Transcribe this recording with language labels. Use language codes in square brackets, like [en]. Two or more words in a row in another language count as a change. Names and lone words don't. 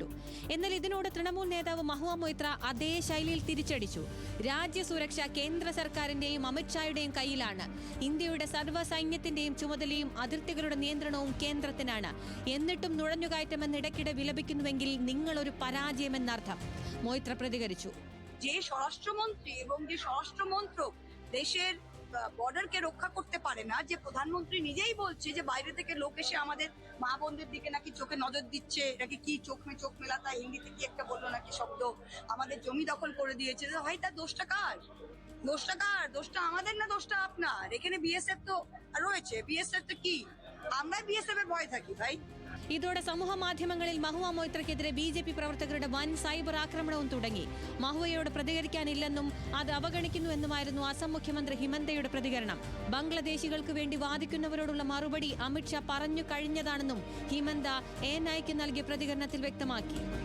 [ml] എന്നാൽ ഇതിനോട് തൃണമൂൽ നേതാവ് മഹുവ മൊയ്ത്ര അതേ ശൈലിയിൽ തിരിച്ചടിച്ചു. രാജ്യസുരക്ഷ കേന്ദ്ര സർക്കാരിന്റെയും അമിത്ഷായുടെയും കയ്യിലാണ്. ഇന്ത്യയുടെ സർവ്വസൈന്യത്തിന്റെയും ചുമതലയും അതിർത്തികളുടെ നിയന്ത്രണവും കേന്ദ്രത്തിനാണ്. എന്നിട്ടും নুഴഞ്ഞുകയറ്റമെന്ന് ഇടയ്ക്കിടെ വിലപിക്കുന്നുവെങ്കിൽ നിങ്ങളൊരു പരാജയമെന്നർത്ഥം. മൊയ്ത്ര പ്രതികരിച്ചു, [bn] যে স্বরাষ্ট্রমন্ত্রী এবং যে স্বরাষ্ট্রমন্ত্রক দেশের বর্ডারকে রক্ষা করতে পারে না, যে প্রধানমন্ত্রী নিজেই বলছে যে বাইরে থেকে লোক এসে আমাদের মা বোনদের দিকে নাকি চোখে নজর দিচ্ছে, নাকি কি চোখ মেলাতা হিন্দিতে কি একটা বললো নাকি শব্দ, আমাদের জমি দখল করে দিয়েছে। ভাই তার দোষটা কার? দোষটা আমাদের না দোষটা আপনার? এখানে BSF তো রয়েছে, BSF তো কি আমরা BSF এর ভয় থাকি ভাই? [ml] ഇതോടെ സമൂഹ മാധ്യമങ്ങളിൽ മഹുവ മൊയ്ത്രയ്ക്കെതിരെ BJP പ്രവർത്തകരുടെ വൻ സൈബർ ആക്രമണവും തുടങ്ങി. മഹുവയോട് പ്രതികരിക്കാനില്ലെന്നും അത് അവഗണിക്കുന്നുവെന്നുമായിരുന്നു അസം മുഖ്യമന്ത്രി ഹിമന്തയുടെ പ്രതികരണം. ബംഗ്ലാദേശികൾക്ക് വേണ്ടി വാദിക്കുന്നവരോടുള്ള മറുപടി അമിത്ഷാ പറഞ്ഞു കഴിഞ്ഞതാണെന്നും ഹിമന്ത ANIക്ക് നൽകിയ പ്രതികരണത്തിൽ വ്യക്തമാക്കി.